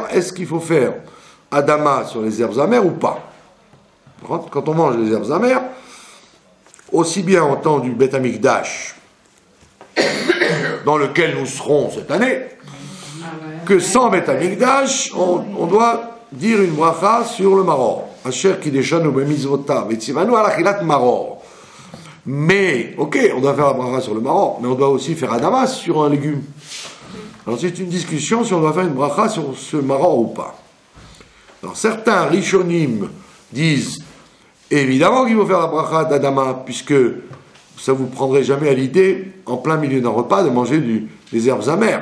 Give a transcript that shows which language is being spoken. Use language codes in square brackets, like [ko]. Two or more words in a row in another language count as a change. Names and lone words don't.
[fr] Est-ce qu'il faut faire adama sur les herbes amères ou pas? Quand on mange les herbes amères, aussi bien en temps du [he] בית המקדש, [fr] dans lequel nous serons cette année, que sans [he] בית המקדש, [fr] on doit dire une bracha sur le maror. [he] אשר קדשנו במצותיו וצונו על אכילת מרור. [fr] Mais, ok, on doit faire la bracha sur le maror, mais on doit aussi faire adama sur un légume. Alors c'est une discussion si on doit faire une bracha sur ce maror ou pas. Alors certains rishonim disent évidemment qu'il faut faire la bracha d'adama, puisque ça vous prendrait jamais à l'idée, en plein milieu d'un repas, de manger des herbes amères.